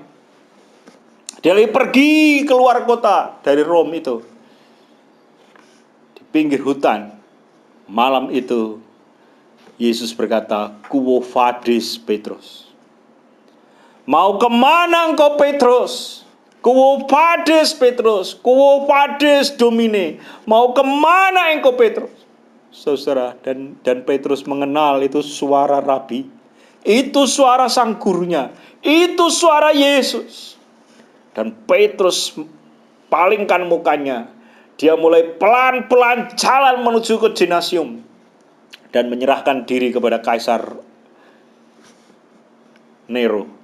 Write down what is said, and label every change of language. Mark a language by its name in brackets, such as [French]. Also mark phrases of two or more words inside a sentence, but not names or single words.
[Indonesian] Dia lari pergi keluar kota dari Rom itu. Di pinggir hutan. Malam itu Yesus berkata, [Latin] "Quo vadis Petrus?" [Indonesian] Mau kemana engkau Petrus? [Latin] Quo vadis Petrus? Quo vadis Domine? [Indonesian] Mau kemana engkau Petrus? Saudara, dan Petrus mengenal itu suara Rabi. Itu suara sang gurunya. Itu suara Yesus. Dan Petrus palingkan mukanya. Dia mulai pelan-pelan jalan menuju ke gimnasium dan menyerahkan diri kepada Kaisar Nero.